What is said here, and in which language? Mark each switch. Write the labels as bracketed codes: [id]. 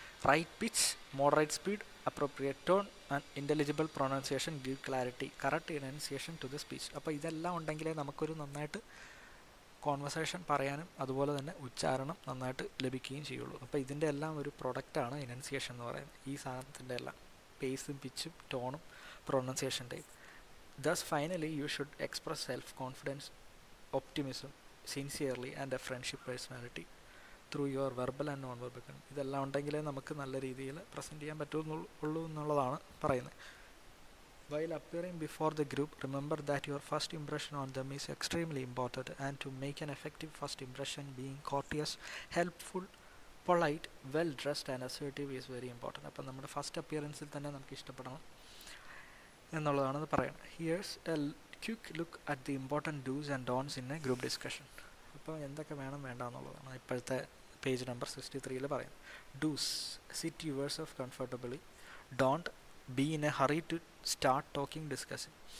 [en] Right pitch, moderate speed, appropriate tone and intelligible pronunciation give clarity, correct enunciation to the speech. [ml] അപ്പോൾ ഇതെല്ലാം ഉണ്ടെങ്കിലേ നമുക്കൊരു നന്നായിട്ട് കോൺവെർസേഷൻ പറയാനും അതുപോലെ തന്നെ ഉച്ചാരണം നന്നായിട്ട് ലഭിക്കുകയും ചെയ്യുള്ളൂ. അപ്പോൾ ഇതിൻ്റെ എല്ലാം ഒരു പ്രൊഡക്റ്റാണ് ഇനൻസിയേഷൻ എന്ന് പറയുന്നത്. ഈ സാധനത്തിൻ്റെ എല്ലാം പേസും പിച്ചും ടോണും പ്രൊനൗൺസിയേഷൻ്റെയും. [en] Thus finally you should express self-confidence, optimism, sincerely and a friendship personality through your verbal and non-verbal. [ml] ഇതെല്ലാം ഉണ്ടെങ്കിലേ നമുക്ക് നല്ല രീതിയിൽ പ്രസൻറ്റ് ചെയ്യാൻ പറ്റുള്ളൂ എന്നുള്ളതാണ് പറയുന്നത്. [en] While appearing before the group, remember that your first impression on them is extremely important, and to make an effective first impression, being courteous, helpful, polite, well dressed and assertive is very important. [ml] അപ്പം നമ്മുടെ first അപ്പിയറൻസിൽ തന്നെ നമുക്ക് ഇഷ്ടപ്പെടണം എന്നുള്ളതാണ് പറയുന്നത്. [en] Here's a quick look at the important dos and don'ts in a group discussion. [ml] അപ്പോൾ എന്തൊക്കെ വേണം വേണ്ട എന്നുള്ളതാണ് ഇപ്പോഴത്തെ പേജ് നമ്പർ 63 പറയുന്നത്. [en] Dos: sit yourself comfortably. Don't be in a hurry to start talking, discussing.